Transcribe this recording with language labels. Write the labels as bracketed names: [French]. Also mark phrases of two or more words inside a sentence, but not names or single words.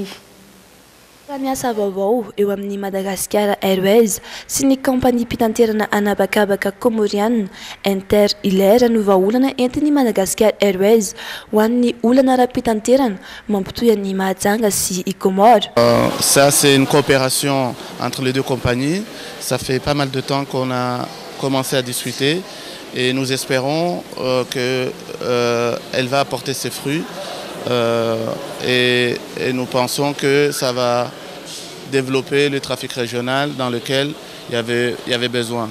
[Malagasy] Miasa vaovao eo amin'ny Madagasikara Airways sy ny kompani mpitanterana anabakabaka komorianina Inter Hilaire no vahaolana entin'ny Madagasikara Airways ho an'ny olana ara-pitanterana mampitoy an'ny Mahajanga sy i Comores. [French] Ça c'est une coopération entre les deux compagnies. Ça fait pas mal de temps qu'on a commencé à discuter et nous espérons qu'elle va apporter ses fruits. Et nous pensons que ça va développer le trafic régional dans lequel il y avait besoin.